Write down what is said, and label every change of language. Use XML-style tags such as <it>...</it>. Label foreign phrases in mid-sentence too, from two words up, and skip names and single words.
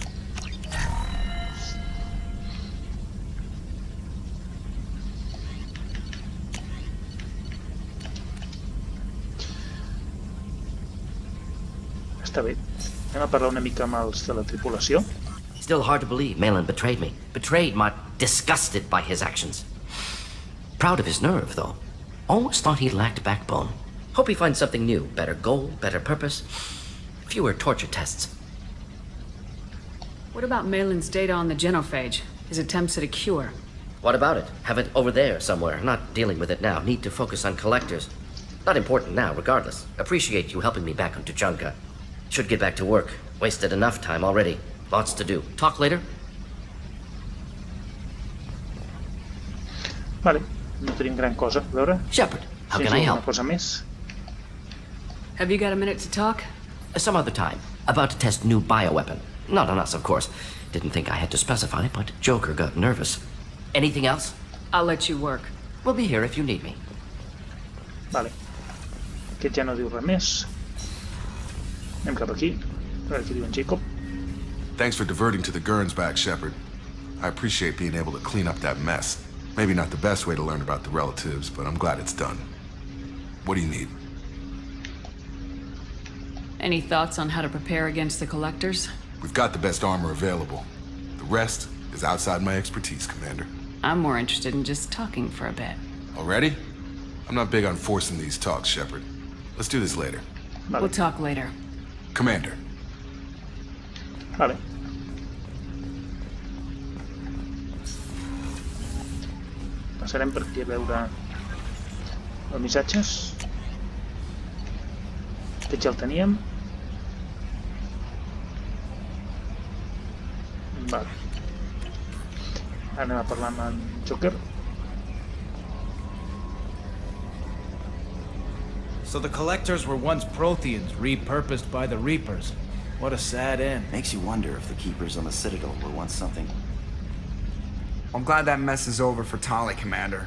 <ca>Està bé. Anem a parlar una mica amb els de la tripulació.</ca> <en>Still hard to believe Malin betrayed me. Betrayed my disgusted by his actions. Proud of his nerve, though. Always thought he lacked backbone. Hope he finds something new. Better goal, better purpose. Fewer torture tests. What about Malin's data on the genophage? His attempts at a cure? What about it? Have it over there somewhere. Not dealing with it now. Need to focus on collectors. Not important now, regardless. Appreciate you helping me back on Tuchanka. Should get back to work. Wasted enough time already. Lots to do. Talk later?</en> <ca>Vale, no tenim gran cosa. A veure...</ca> <en>Shepard, how si can I help?</en> <ca>Una cosa més.</ca> <en>Have you got a minute to talk? Some other time. About to test new bioweapon. Not on us, of course. Didn't think I had to specify, but Joker got nervous. Anything else? I'll let you work. We'll be here if you need me.</en> <ca>Vale. Aquest ja no diu res més. Anem cap aquí. A veure què diu en Jacob.</ca> <en>Thanks for diverting to the Gurns back, Shepard. I appreciate being able to clean up that mess. Maybe not the best way to learn about the relatives, but I'm glad it's done. What do you need? Any thoughts on how to prepare against the collectors? We've got the best armor available. The rest is outside my expertise, Commander. I'm more interested in just talking for a bit. Already? I'm not big on forcing these talks, Shepard. Let's do this later. Vale. We'll talk later. Commander.</en> <ca>Vale. Passarem per aquí a veure els missatges. Aquest ja el teníem. Vale. Ara anem a parlar amb en Joker.</ca> <en>So the Collectors were once Protheans, repurposed by the Reapers. What a sad end. Makes you wonder if the Keepers on the Citadel were once something. I'm glad that mess is over for Tali, Commander.</en>